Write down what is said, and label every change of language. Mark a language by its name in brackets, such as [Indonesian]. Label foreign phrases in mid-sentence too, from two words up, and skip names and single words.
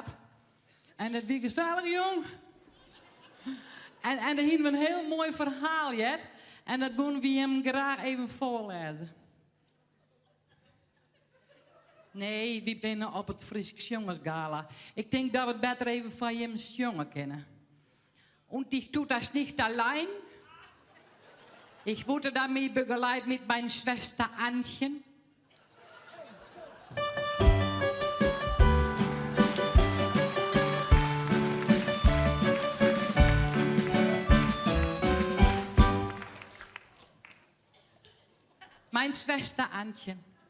[Dutch] En dat was gezellig, jong. En daar hebben we een heel mooi verhaal, Jet. En dat willen we hem graag even voorlezen. Nee, we binnen op het Frisks Jongensgala. Ik denk dat we het beter even van hem jongen kennen. [German] Und ich tue das nicht allein. Ich wurde damit begleitet mit meiner Schwester Antchen. Meine Schwester Antchen.